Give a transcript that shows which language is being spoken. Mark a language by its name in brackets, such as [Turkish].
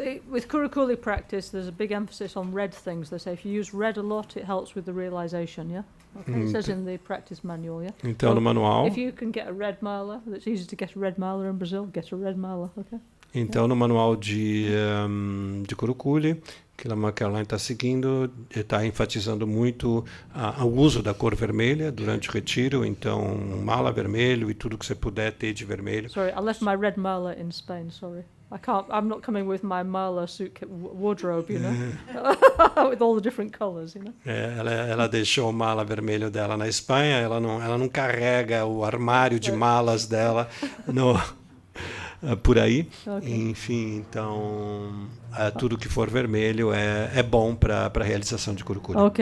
[English] with Kurukulle practice, there's a big emphasis on red things. They say if you use red a lot, it helps with the realization, yeah? Okay, it says in the practice manual, yeah? [Portuguese] Então, no manual... [English] If you can get a red mala, it's easy to get a red mala in Brazil, get a red mala, okay? [Portuguese] Então, no manual de Kurukulle, que a Caroline está seguindo, está enfatizando muito o uso da cor vermelha durante o retiro. Então, mala vermelho e tudo que você puder ter de vermelho. [English] Sorry, I left my red mala in Spain, sorry. I'm not coming with my mala wardrobe, you know, with all the different colors, you know. [Portuguese] Ela deixou o mala vermelho dela na Espanha, ela não carrega o armário de malas dela por aí. Okay. Enfim, então, tudo que for vermelho é bom para a realização de Kurukulle.